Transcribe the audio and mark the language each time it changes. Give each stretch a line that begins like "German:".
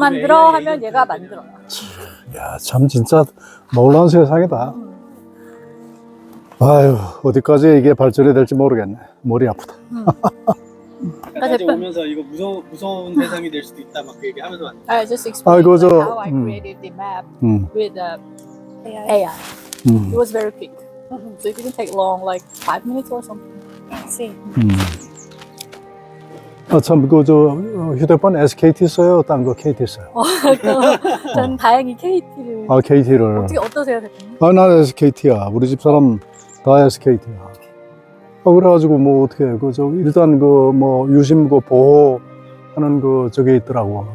Korean: 만들어
English: AI
Korean: 하면 얘가 에이전트 만들어요. 야, 참 진짜 놀라운 세상이다. 아유, 어디까지 이게 발전이 될지 모르겠네. 머리 아프다. 나중에 오면서 이거 무서운 세상이 될 수도 있다 막 그 얘기하면서 왔는데.
English: I just explained
Korean: 아이고, 저,
English: how I created the map with AI. It was very quick. So it didn't take long, like 5 minutes or something. See.
Korean: 아, 참, 휴대폰 SKT 써요? 딴 거 KT 써요? 전 다행히 KT를. 아, KT를. 어떠세요, 대표님? 아, 난 SKT야. 우리 집 사람 다 SKT야. 아, 그래가지고 뭐 어떻게, 일단 유심 보호하는 저게 있더라고.